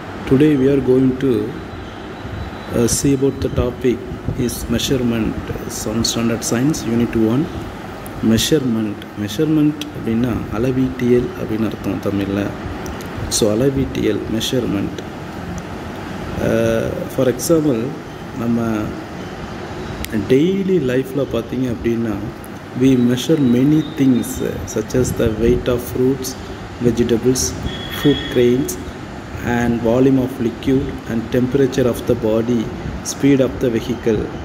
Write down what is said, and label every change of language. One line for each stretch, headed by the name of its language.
English: Today we are going to see about the topic is measurement. Some standard science unit 1 measurement
Tamil: அப்படின்னா அளவீட்டியல் அப்படின்னு அர்த்தம் தமிழில். So அளவீட்டியல் measurement.
English: for example
Tamil: நம்ம
English: daily லைஃப்பில்
Tamil: பார்த்தீங்க அப்படின்னா
English: we measure many things such as the weight of fruits, vegetables, food grains and volume of liquid and temperature of the body, speed of the vehicle.